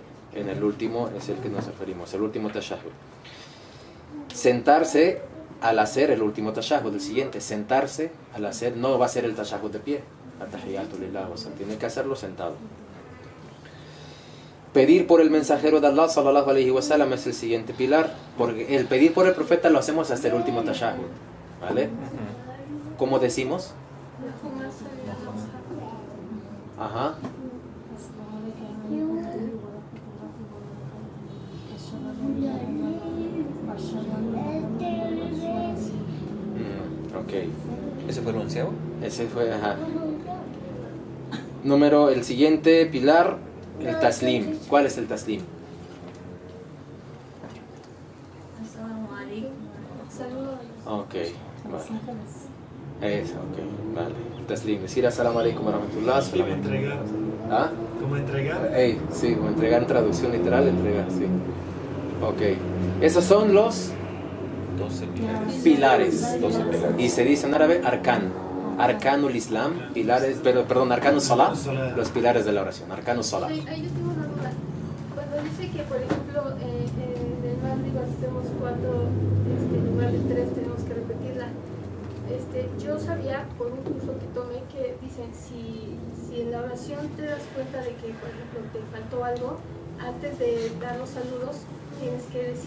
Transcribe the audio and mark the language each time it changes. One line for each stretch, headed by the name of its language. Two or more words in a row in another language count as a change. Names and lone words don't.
Spanish: En el último es el que nos referimos, el último tashahhud. Sentarse al hacer el último tashahhud, el siguiente, sentarse al hacer, no va a ser el tashahhud de pie,
Arabic: التحيات لله,
Spanish: o sea, tiene que hacerlo sentado. Pedir por el mensajero de Allah
Arabic: صلى الله عليه وسلم
Spanish: es el siguiente pilar, porque el pedir por el profeta lo hacemos hasta el último tashahhud, ¿vale? ¿Cómo decimos? Ajá. Ok. ¿Ese fue el 11º? Ese fue, ajá. El siguiente pilar, el taslim. ¿Cuál es el taslim?
Arabic: السلام عليكم.
Spanish: Saludos. Ok, vale. Eso, ok, vale. El taslim. Decir
Arabic: السلام عليكم ورحمة الله.
Spanish: Como entregar. ¿Ah? Como entregar. Sí, como entregar en traducción literal, entregar, sí. Ok. Esos son los 12 pilares. pilares. 12 pilares. Y se dice en árabe arkan.
Arabic: أركان الإسلام,
Spanish: pilares, perdón,
Arabic: أركان الصلاة,
Spanish: los pilares de la oración.
Arabic: أركان الصلاة.
Spanish: Sí, ahí yo tengo una duda. Cuando dice que, por ejemplo, en el Maghrib hacemos 4, en lugar de 3 tenemos que repetirla. Yo sabía por un curso que tomé que dicen, si en la oración te das cuenta de que, por ejemplo, te faltó algo, antes de dar los saludos, tienes que decir...